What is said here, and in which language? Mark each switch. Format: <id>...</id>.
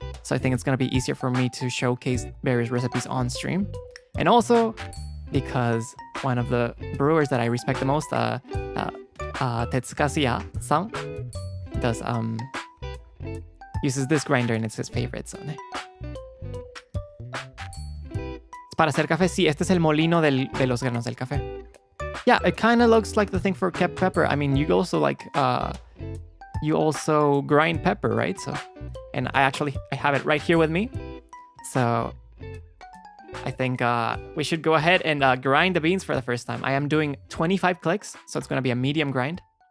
<en>So I think it's going to be easier for me to showcase various recipes on stream. And also because one of the brewers that I respect the most, Tetsukazuya-san, does uses this grinder and it's his favorite.</en> <es>So, para hacer café, sí, este es el molino de los granos del café.</es> <en>Yeah, it kind of looks like the thing for kept pepper. I mean, you also grind pepper, right? So, and I have it right here with me. So I think we should go ahead and grind the beans for the first time. I am doing 25 clicks, so it's going to be a medium grind.</en>